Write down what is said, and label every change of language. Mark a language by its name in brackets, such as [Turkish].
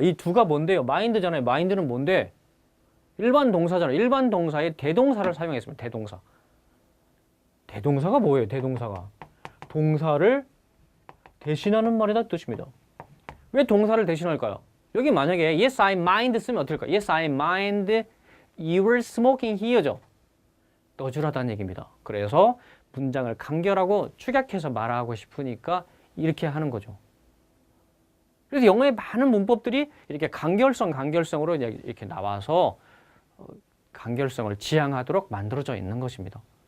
[Korean] 이 두가 뭔데요? mind잖아요. mind는 뭔데? 일반 동사잖아요. 일반 동사에 대동사를 사용했습니다. 대동사. 대동사가 뭐예요? 대동사가 동사를 대신하는 말이다 뜻입니다. 왜 동사를 대신할까요? 여기 만약에 [English] yes I mind [Korean] 쓰면 어떨까? [English] yes I mind you were smoking here죠. [Korean] 너주라다는 얘기입니다. 그래서 문장을 간결하고 축약해서 말하고 싶으니까 이렇게 하는 거죠. 그래서 영어의 많은 문법들이 이렇게 간결성으로 이렇게 나와서 간결성을 지향하도록 만들어져 있는 것입니다.